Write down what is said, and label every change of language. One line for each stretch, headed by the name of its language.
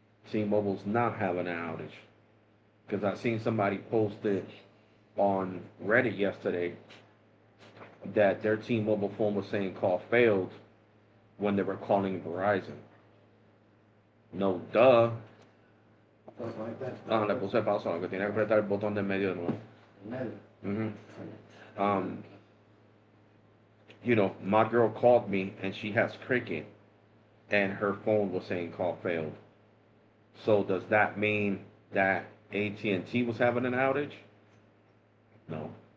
English: T-Mobile's not having an outage. Because I seen somebody posted on Reddit yesterday that their T-Mobile phone was saying call failed when they were calling Verizon. No, duh.
Spanish: Ah, le puse pausa, lo que tiene que apretar el botón de medio de nuevo. Mhm.
English: Um, my girl called me and she has Cricket and her phone was saying call failed. So does that mean that AT&T was having an outage? No.